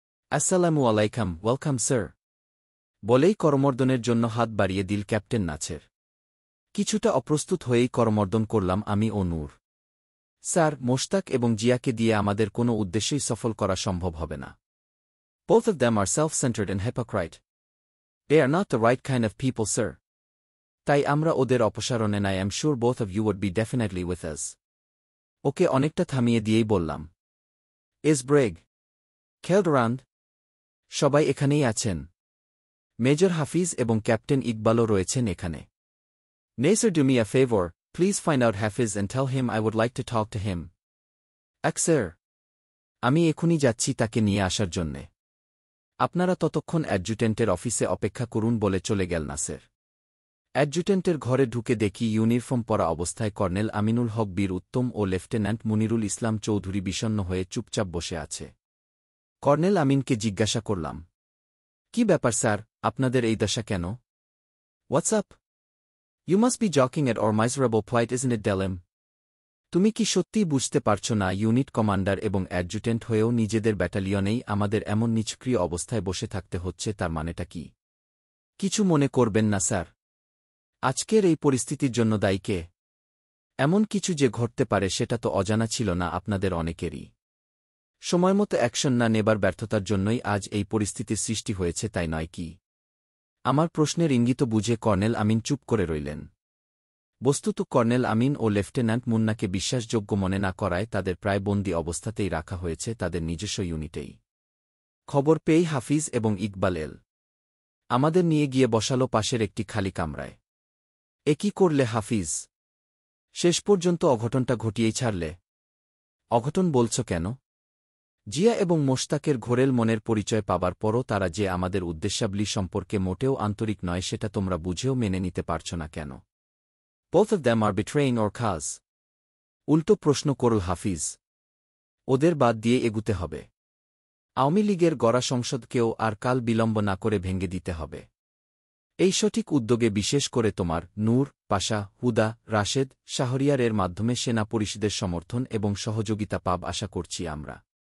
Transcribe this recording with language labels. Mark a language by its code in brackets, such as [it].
[bn] আসসালামু আলাইকুম, welcome sir বলেই করমর্দনের জন্য হাত বাড়িয়ে দিল ক্যাপ্টেন নাছের। কিছুটা অপ্রস্তুত হয়েই করমর্দন করলাম আমি ও নূর। স্যার, মোশতাক এবং জিয়াকে দিয়ে আমাদের কোনো উদ্দেশ্যেই সফল করা সম্ভব হবে না। [en] Both of them are self-centered and hypocrite. They are not the right kind of people, sir. [bn] তাই আমরা ওদের অপসারণে [en] I am sure both of you would be definitely with us. [bn] ওকে অনেকটা থামিয়ে দিয়েই বললাম, [en] Is Breg? Khaled around? [bn] সবাই এখানেই আছেন। মেজর হাফিজ এবং ক্যাপ্টেন ইকবালও রয়েছেন এখানে। [en] Nasir, do me a favor, please find out Hafiz and tell him I would like to talk to him. [bn] Sir. আমি এখনই যাচ্ছি তাকে নিয়ে আসার জন্যে। আপনারা ততক্ষণ অ্যাডজুটেন্টের অফিসে অপেক্ষা করুন বলে চলে গেল নাসের। অ্যাডজুটেন্টের ঘরে ঢুকে দেখি ইউনিফর্ম পরা অবস্থায় কর্নেল আমিনুল হক বীর উত্তম ও লেফটেন্যান্ট মুনিরুল ইসলাম চৌধুরী বিষণ্ণ হয়ে চুপচাপ বসে আছে। কর্নেল আমিনকে জিজ্ঞাসা করলাম, কি ব্যাপার স্যার, আপনাদের এই দশা কেন? [en] What's up? You must be joking at our miserable plight, isn't it, Delim? [bn] তুমি কি সত্যিই বুঝতে পারছ না ইউনিট কমান্ডার এবং অ্যাডজুটেন্ট হয়েও নিজেদের ব্যাটালিয়নেই আমাদের এমন নিষ্ক্রিয় অবস্থায় বসে থাকতে হচ্ছে, তার মানেটা কি? কিছু মনে করবেন না স্যার। আজকের এই পরিস্থিতির জন্য দায়ী কে? এমন কিছু যে ঘটতে পারে সেটা তো অজানা ছিল না আপনাদের অনেকেরই। সময়মতো অ্যাকশন না নেবার ব্যর্থতার জন্যই আজ এই পরিস্থিতির সৃষ্টি হয়েছে, তাই নয় কি? আমার প্রশ্নের ইঙ্গিত বুঝে কর্নেল আমিন চুপ করে রইলেন। বস্তুত কর্নেল আমিন ও লেফটেন্যান্ট মুন্নাকে বিশ্বাসযোগ্য মনে না করায় তাদের প্রায় বন্দী অবস্থাতেই রাখা হয়েছে তাদের নিজস্ব ইউনিটেই। খবর পেয়েই হাফিজ এবং ইকবাল আমাদের নিয়ে গিয়ে বসালো পাশের একটি খালি কামরায়। এ কি করলে হাফিজ? শেষ পর্যন্ত অঘটনটা ঘটিয়েই ছাড়লে। অঘটন বলছ কেন? জিয়া এবং মোশতাকের ঘোরেল মনের পরিচয় পাবার পরও তারা যে আমাদের উদ্দেশ্যাবলী সম্পর্কে মোটেও আন্তরিক নয় সেটা তোমরা বুঝেও মেনে নিতে পারছ না কেন? [en] Both of them are betraying our cause. [bn] উল্টো প্রশ্ন করল হাফিজ। ওদের বাদ দিয়ে এগুতে হবে। আওয়ামী লীগের গড়া সংসদকেও আর কাল বিলম্ব না করে ভেঙে দিতে হবে। এই সঠিক উদ্যোগে বিশেষ করে তোমার নূর, পাশা, হুদা, রাশেদ, শাহরিয়ারের মাধ্যমে সেনা পরিষদের সমর্থন এবং সহযোগিতা পাব আশা করছি আমরা।